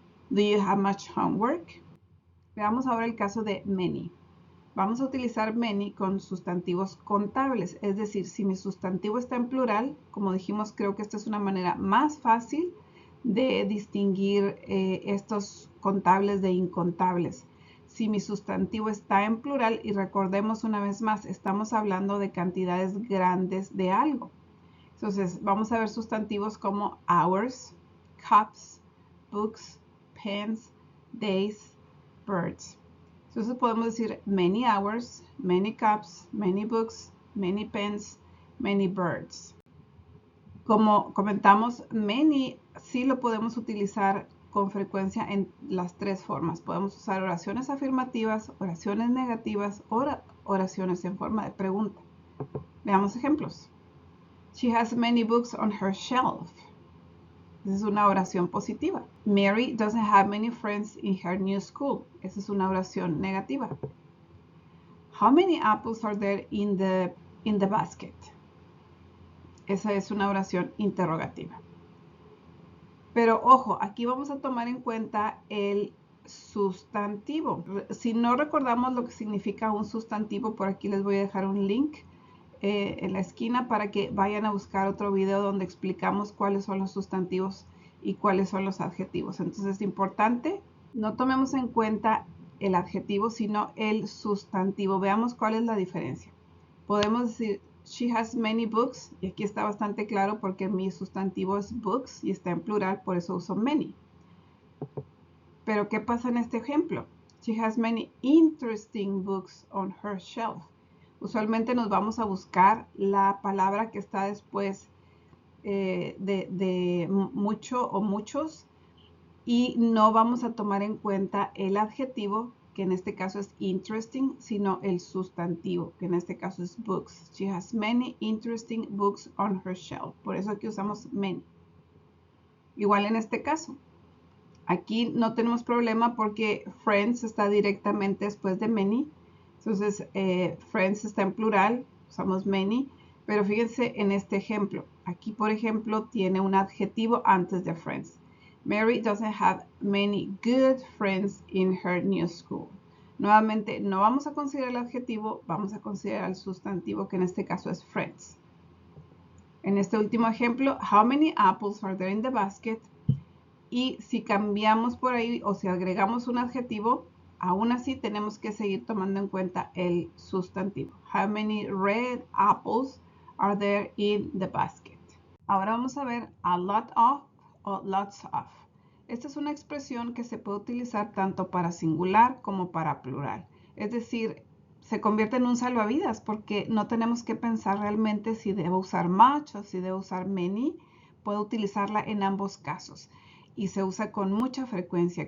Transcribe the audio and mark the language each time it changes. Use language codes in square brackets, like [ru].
[en] Do you have much homework? [es] Veamos ahora el caso de many. Vamos a utilizar many con sustantivos contables, es decir, si mi sustantivo está en plural, como dijimos, creo que esta es una manera más fácil de distinguir estos contables de incontables. Si mi sustantivo está en plural, y recordemos una vez más, estamos hablando de cantidades grandes de algo. Entonces, vamos a ver sustantivos como hours, cups, books, pens, days, birds. Entonces podemos decir [en] many hours, many cups, many books, many pens, many birds. [es] Como comentamos, many sí lo podemos utilizar con frecuencia en las tres formas. Podemos usar oraciones afirmativas, oraciones negativas o oraciones en forma de pregunta. Veamos ejemplos. [en] She has many books on her shelf. [es] Esa es una oración positiva. [en] Mary doesn't have many friends in her new school. [es] Esa es una oración negativa. [en] How many apples are there in the basket? [es] Esa es una oración interrogativa. Pero ojo, aquí vamos a tomar en cuenta el sustantivo. Si no recordamos lo que significa un sustantivo, por aquí les voy a dejar un link en la esquina para que vayan a buscar otro video donde explicamos cuáles son los sustantivos y cuáles son los adjetivos. Entonces es importante, no tomemos en cuenta el adjetivo, sino el sustantivo. Veamos cuál es la diferencia. Podemos decir, [en] she has many books, [es] y aquí está bastante claro porque mi sustantivo es books y está en plural, por eso uso many. Pero ¿qué pasa en este ejemplo? [en] She has many interesting books on her shelf. [es] Usualmente nos vamos a buscar la palabra que está después de mucho o muchos y no vamos a tomar en cuenta el adjetivo, que en este caso es interesting, sino el sustantivo, que en este caso es books. [en] She has many interesting books on her shelf. [es] Por eso aquí usamos many. Igual en este caso. Aquí no tenemos problema porque friends está directamente después de many. Entonces, friends está en plural, usamos many, pero fíjense en este ejemplo. Aquí, por ejemplo, tiene un adjetivo antes de friends. [en] Mary doesn't have many good friends in her new school. [es] Nuevamente, no vamos a considerar el adjetivo, vamos a considerar el sustantivo, que en este caso es friends. En este último ejemplo, [en] how many apples are there in the basket? [es] Y si cambiamos por ahí o si agregamos un adjetivo, aún así tenemos que seguir tomando en cuenta el sustantivo. [en] How many red apples are there in the basket? [es] Ahora vamos a ver [en] a lot of [es] o lots of. Esta es una expresión que se puede utilizar tanto para singular como para plural. Es decir, se convierte en un salvavidas porque no tenemos que pensar realmente si debo usar much o si debo usar many. Puedo utilizarla en ambos casos y se usa con mucha frecuencia.